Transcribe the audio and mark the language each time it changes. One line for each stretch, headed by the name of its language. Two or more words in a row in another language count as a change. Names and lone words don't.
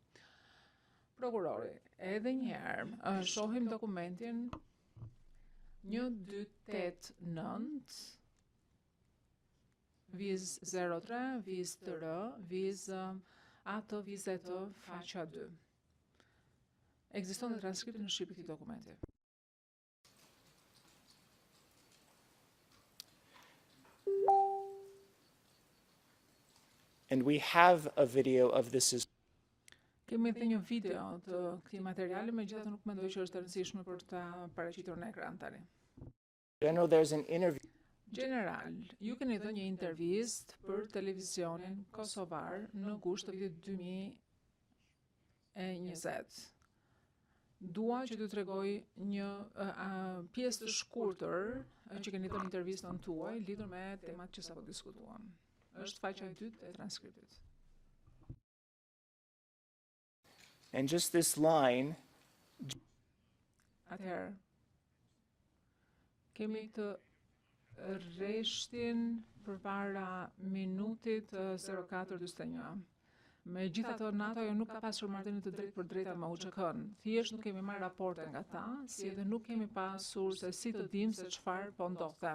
Albanian: Prokurori, edhe një herë, shohim dokumentin 1289 viz 03, viz TR, viz AT20 faqja 2. Ekziston dhe transkripti në shqip i këtij dokumenti.
English: And we have a video of this as
Albanian: Kemi edhe një video të këtij materiali, megjithatë nuk mendoj që është e rëndësishme për ta paraqitur në ekran tani.
English: General, there's an interview.
Albanian: General, ju keni dhënë një intervistë për televizionin kosovar në gusht të vitit 2020. Dua që t'ju tregoj një pjesë të shkurtër që keni dhënë intervistën tuaj lidhur me temat që sapo diskutuam. Është faqja e dytë e transkriptit.
English: And just this line,
Albanian: Atëherë, kemi të rreshtin përpara minutit 04:41. Megjithatë, NATO-ja nuk ka pasur marrëdhënie të drejtë për drejta me UÇK-n. Thjesht nuk kemi marrë raporte nga ta, si edhe nuk kemi pasur se si të dimë se çfarë po ndodhte.